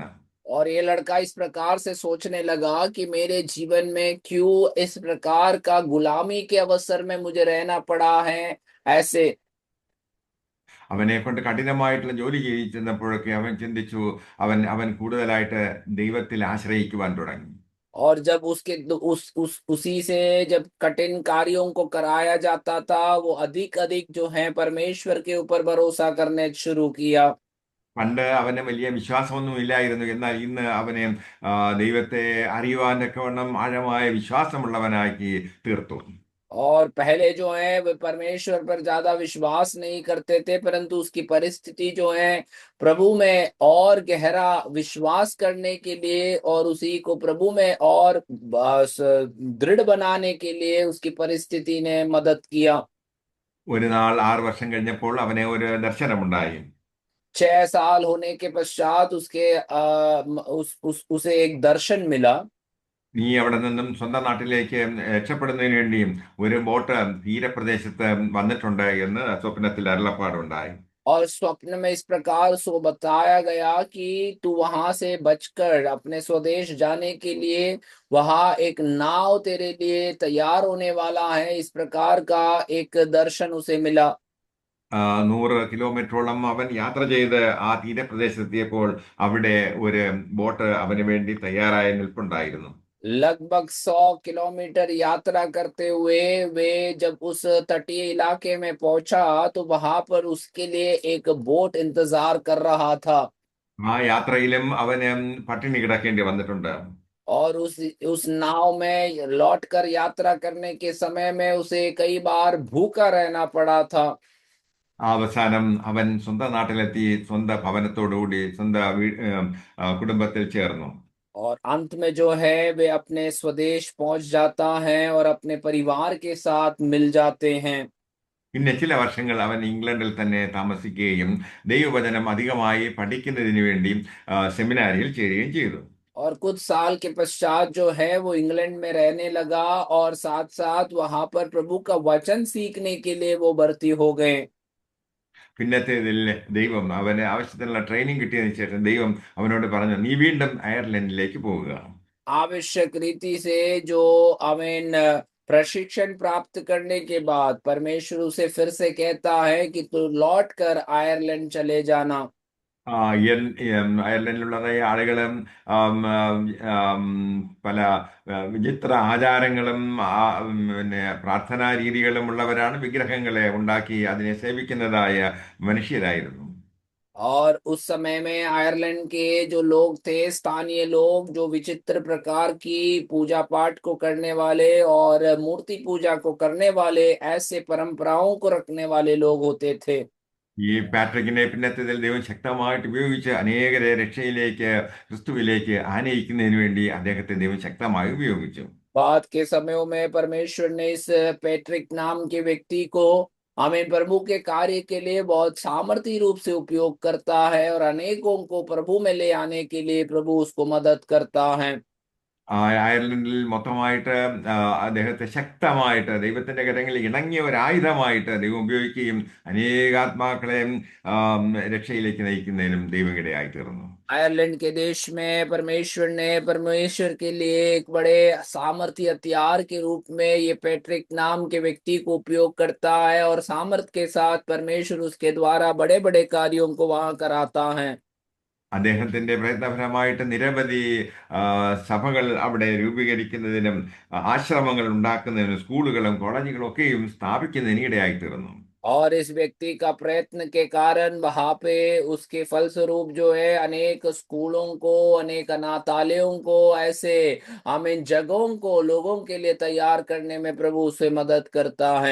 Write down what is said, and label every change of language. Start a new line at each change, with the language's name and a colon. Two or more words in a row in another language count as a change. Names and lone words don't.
Hindi: और ये लड़का इस प्रकार से सोचने लगा कि मेरे जीवन में क्यों इस प्रकार का गुलामी के अवसर में मुझे रहना पड़ा है ऐसे।
Malayalam: അവനെ കൊണ്ട് കഠിനമായിട്ടുള്ള ജോലി ചെയ്യിച്ചപ്പോഴൊക്കെ അവൻ ചിന്തിച്ചു, അവൻ അവൻ കൂടുതലായിട്ട് ദൈവത്തിൽ ആശ്രയിക്കുവാൻ തുടങ്ങി.
Hindi: और जब उसके उस उसी से जब कठिन कार्यों को कराया जाता था वो अधिक अधिक जो है परमेश्वर के ऊपर भरोसा करने शुरू किया।
Malayalam: പണ്ട് അവന് വലിയ വിശ്വാസമൊന്നും ഇല്ലായിരുന്നു. എന്നാൽ ഇന്ന് അവനെ ദൈവത്തെ അറിയുവാനൊക്കെ വണ്ണം ആഴമായ വിശ്വാസമുള്ളവനാക്കി തീർത്തു.
Hindi: और पहले जो है वे परमेश्वर पर ज्यादा विश्वास नहीं करते थे, परंतु उसकी परिस्थिति जो है प्रभु में और गहरा विश्वास करने के लिए और उसी को प्रभु में और दृढ़ बनाने के लिए उसकी परिस्थिति ने मदद किया।
Malayalam: ഒരു നാൾ 6 വർഷം കഴിഞ്ഞപ്പോൾ അവനെ ഒരു ദർശനമുണ്ടായി.
Hindi: 6 साल होने के पश्चात उसके उसे एक दर्शन मिला।
Malayalam: നീ അവിടെ നിന്നും സ്വന്തം നാട്ടിലേക്ക് രക്ഷപ്പെടുന്നതിന് വേണ്ടിയും ഒരു ബോട്ട് തീരപ്രദേശത്ത് വന്നിട്ടുണ്ട് എന്ന് സ്വപ്നത്തിൽ അരുളപ്പാടുണ്ടായി.
Hindi: और स्वप्न में इस प्रकार सो बताया गया कि तू वहां से बचकर अपने स्वदेश जाने के लिए वहां एक नाव तेरे लिए तैयार होने वाला है, इस प्रकार का एक दर्शन उसे मिला।
Malayalam: 100 കിലോമീറ്ററോളം അവൻ യാത്ര ചെയ്ത് ആ തീരപ്രദേശത്തെത്തിയപ്പോൾ അവിടെ ഒരു ബോട്ട് അവന് വേണ്ടി തയ്യാറായി നിൽപ്പുണ്ടായിരുന്നു.
Hindi: लगभग 100 किलोमीटर यात्रा करते हुए वे जब उस तटीय इलाके में पहुंचा तो वहां पर उसके लिए एक बोट इंतजार कर रहा था।
Malayalam: ആ യാത്രയിലും അവന് പട്ടിണി കിടക്കേണ്ടി വന്നിട്ടുണ്ട്.
Hindi: और उस नाव में लौट कर यात्रा करने के समय में उसे कई बार भूखा रहना पड़ा था।
Malayalam: അവസാനം അവൻ സ്വന്തം നാട്ടിലെത്തി സ്വന്തം ഭവനത്തോടുകൂടി സ്വന്തം കുടുംബത്തിൽ ചേർന്നു.
Hindi: और अंत में जो है वे अपने स्वदेश पहुंच जाता है और अपने परिवार के साथ मिल जाते हैं।
Malayalam: പിന്നെ ചില വർഷങ്ങൾ അവൻ ഇംഗ്ലണ്ടിൽ തന്നെ താമസിക്കുകയും ദൈവവചനം അധികമായി പഠിക്കുന്നതിന് വേണ്ടി സെമിനാരിയിൽ ചേരുകയും ചെയ്തു.
Hindi: और कुछ साल के पश्चात जो है वो इंग्लैंड में रहने लगा और साथ साथ वहां पर प्रभु का वचन सीखने के लिए वो भर्ती हो गए।
Malayalam: പിന്നത്തേതിൽ ദൈവം അവന് ആവശ്യത്തിനുള്ള ട്രെയിനിങ് കിട്ടിയതിനു ശേഷം ദൈവം അവനോട് പറഞ്ഞു, നീ വീണ്ടും അയർലൻഡിലേക്ക് പോവുക.
Hindi: आवश्यक रीति से जो आमीन प्रशिक्षण प्राप्त करने के बाद परमेश्वर उसे फिर से कहता है कि तू लौट कर आयरलैंड चले जाना।
Malayalam: അയർലൻഡിലുള്ളതായ ആളുകളും പല വിചിത്ര ആചാരങ്ങളും പിന്നെ പ്രാർത്ഥനാ രീതികളും ഉള്ളവരാണ്. വിഗ്രഹങ്ങളെ ഉണ്ടാക്കി അതിനെ സേവിക്കുന്നതായ മനുഷ്യരായിരുന്നു.
Hindi: और उस समय में आयरलैंड के जो लोग थे, स्थानीय लोग, जो विचित्र प्रकार की पूजा पाठ को करने वाले और मूर्ति पूजा को करने वाले ऐसे परंपराओं को रखने वाले लोग होते थे।
Malayalam: ഈ പാട്രിക്കിനെ പിന്നത്തേതിൽ ദൈവം ശക്തമായിട്ട് ഉപയോഗിച്ച് അനേകരെ രക്ഷയിലേക്ക് ക്രിസ്തുവിലേക്ക് ആനയിക്കുന്നതിന് വേണ്ടി അദ്ദേഹത്തെ ദൈവം ശക്തമായി ഉപയോഗിച്ചു.
Hindi: बाद के समयों में परमेश्वर ने इस पैट्रिक नाम के व्यक्ति को हमें प्रभु के कार्य के लिए बहुत सामर्थी रूप से उपयोग करता है और अनेकों को प्रभु में ले आने के लिए प्रभु उसको मदद करता है।
Malayalam: അയർലൻഡിൽ മൊത്തമായിട്ട് അദ്ദേഹത്തെ ശക്തമായിട്ട് ദൈവത്തിന്റെ കരങ്ങളിൽ ഇണങ്ങിയ ഒരു ആയുധമായിട്ട് ദൈവം ഉപയോഗിക്കുകയും അനേകാത്മാക്കളെ രക്ഷയിലേക്ക് നയിക്കുന്നതിനും ദൈവം ഇടയായി തീർന്നു.
Hindi: आयरलैंड के देश में परमेश्वर ने परमेश्वर के लिए एक बड़े सामर्थी हथियार के रूप में ये पैट्रिक नाम के व्यक्ति को उपयोग करता है और सामर्थ के साथ परमेश्वर उसके द्वारा बड़े बड़े कार्यों को वहां कराता है।
Malayalam: അദ്ദേഹത്തിന്റെ പ്രയത്നപരമായിട്ട് നിരവധി സഭകൾ അവിടെ രൂപീകരിക്കുന്നതിനും ആശ്രമങ്ങൾ ഉണ്ടാക്കുന്നതിനും സ്കൂളുകളും കോളേജുകളും ഒക്കെയും സ്ഥാപിക്കുന്നതിന് इടയായി തീർന്നു.
Hindi: और इस व्यक्ति का प्रयत्न के कारण वहां पे उसके फलस्वरूप जो है अनेक स्कूलों को, अनेक अनाथालयों को, ऐसे आमीन जगहों को लोगों के लिए तैयार करने में प्रभु उसे मदद करता है।